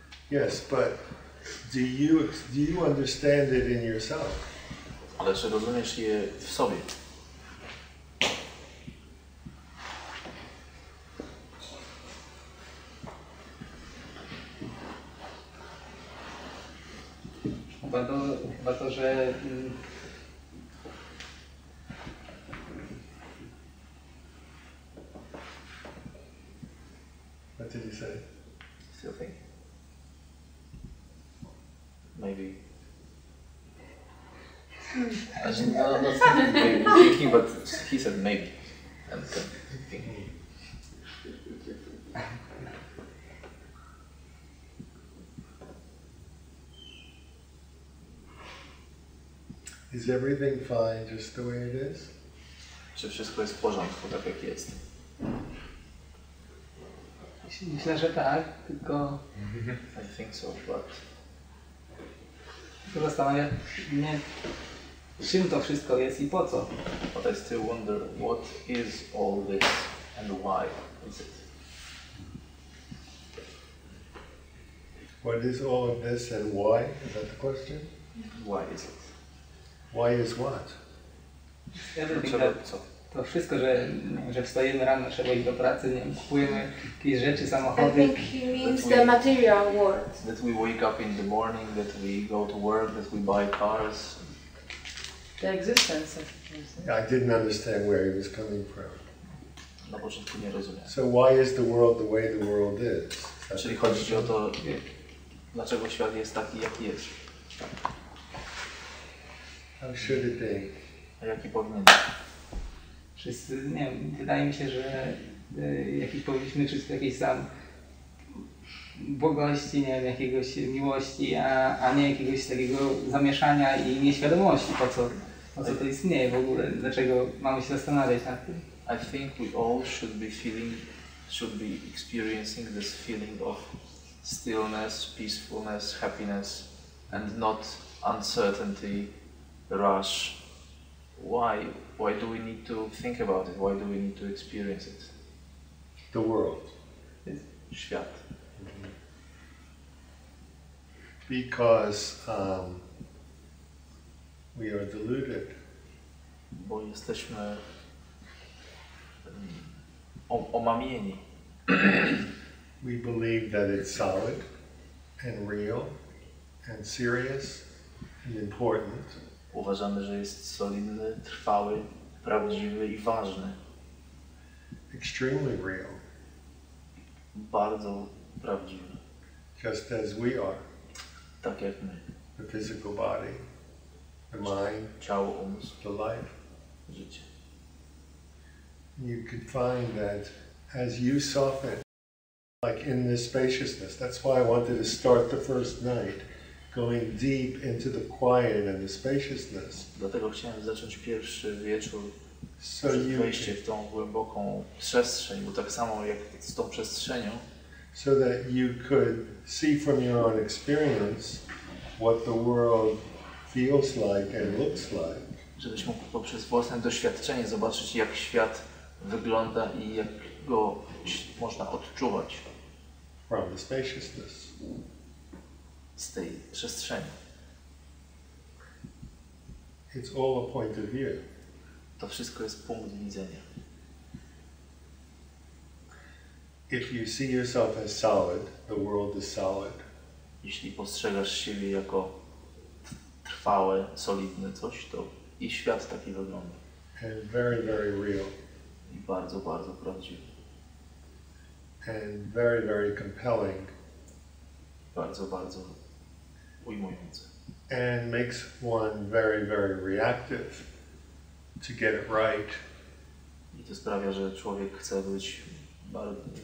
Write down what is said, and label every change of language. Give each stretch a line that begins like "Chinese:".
English: Yes, but do you understand it in yourself?
Polish: Ale czy rozumiesz je w sobie? Chyba to, że
English: What did you say? Still think. Maybe. As in, no, not thinking, maybe thinking, but he said maybe. And thinking. Is everything fine just the way it is?
Polish: Czy wszystko jest w porządku, tak jak jest? myślę, że tak, tylko
English: I think so, but
Polish: zastanawia mnie, czym to wszystko jest i po co.
English: I still wonder what is all this and why is it? What is all of this and why? Is that the question? Why is it? Why is what?
Polish: Dlaczego co? To wszystko, że wstajemy rano, trzeba iść do pracy, nie wiem, kupujemy jakieś rzeczy,
English: I
Polish: samochody.
English: think he means the material world. That we wake up in the morning, that we go to work, that we buy cars. The existence. I didn't understand where he was coming from. Na początku nie rozumiem. So why is the world the way the world is? That's
Polish: Czyli
English: the
Polish: chodzi ci o
English: question.
Polish: to, dlaczego świat jest taki, jaki jest.
English: How should it be?
Polish: A jaki powinien być? Wszyscy, nie wiem, wydaje mi się, że jakiś powinniśmy czuć jakiejś tam błogości, nie wiem, jakiegoś miłości, a nie jakiegoś takiego zamieszania i nieświadomości, po co to istnieje w ogóle, dlaczego mamy się zastanawiać nad tym.
English: I think we all should be experiencing this feeling of stillness, peacefulness, happiness, and not uncertainty, rush. Why? Why do we need to think about it? Why do we need to experience it? The world.
Polish: Świat.
English: Because we are deluded.
Polish: Bo jesteśmy omamieni.
English: We believe that it's solid and real and serious and important.
Polish: Uważamy, że jest solidny, trwały, prawdziwy i ważny.
English: Extremely real.
Polish: Bardzo prawdziwy.
English: Just as we are.
Polish: Tak jak my.
English: The physical body, the mind,
Polish: Ciało, umysł,
English: the life.
Polish: życie.
English: You could find that as you soften, like in this spaciousness, that's why I wanted to start the first night, going deep into the quiet and the spaciousness.
Polish: Dlatego chciałem zacząć pierwszy wieczór
English: So
Polish: przez
English: you
Polish: wejście w tą głęboką przestrzeń, bo tak samo jak z tą przestrzenią,
English: so that you could see from your own experience what the world feels like and looks like.
Polish: żebyś mógł poprzez własne doświadczenie zobaczyć, jak świat wygląda i jak go można odczuwać
English: From the spaciousness.
Polish: z tej przestrzeni.
English: It's all a point of view.
Polish: To wszystko jest punkt widzenia.
English: If you see yourself as solid, the world is solid.
Polish: jeśli postrzegasz siebie jako trwałe, solidne coś, to i świat taki wygląda.
English: And very, very real.
Polish: I bardzo, bardzo prawdziwy.
English: And very, very compelling.
Polish: Bardzo, bardzo ujmujący.
English: And makes one very, very reactive to get it right.
Polish: I to sprawia, że człowiek chce być bardzo...